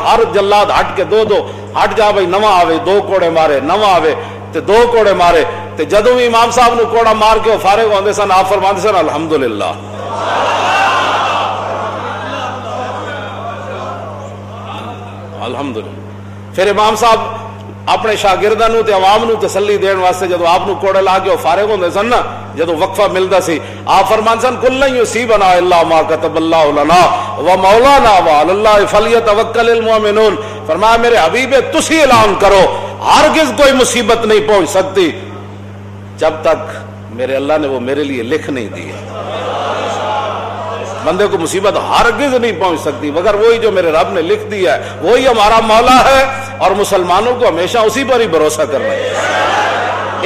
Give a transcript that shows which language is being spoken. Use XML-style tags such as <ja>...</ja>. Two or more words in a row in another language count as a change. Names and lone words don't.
<pa>ہر جلاد ہٹ کے 2-2 ہٹ جا بھائی، نواں آوے 2 کوڑے مارے، نواں آوے تے 2 کوڑے مارے تے جدوں وی امام صاحب نوں کوڑا مار کے فارغ ہوندے سن، آپ فرماندے سن</pa> <ar>الحمد لله، الحمد لله.</ar> <pa>فیر امام صاحب اپنے شاگرداں نوں تے عوام نوں تسلی دین واسطے جدوں آپ نوں کوڑے لا کے فارغ ہوندے سن نا، جدوں وقفہ ملدا سی، آپ فرماندے سن</pa> <ar>قُل لَّن يُصِيبَنَا إِلَّا مَا كَتَبَ اللَّهُ لَنَا هُوَ مَوْلَانَا وَعَلَى اللَّهِ فَلْيَتَوَكَّلِ الْمُؤْمِنُونَ.</ar> <ur>فرمایا میرے حبیب تسی اعلان کرو ہرگز کوئی مصیبت نہیں پہنچ سکتی جب تک میرے اللہ نے وہ میرے لیے لکھ نہیں دی ہے. بندے کو مصیبت ہرگز نہیں پہنچ سکتی مگر وہی جو میرے رب نے لکھ دیا ہے، وہی ہمارا مولا ہے اور مسلمانوں کو ہمیشہ اسی پر ہی بھروسہ کرنا ہے.</ur>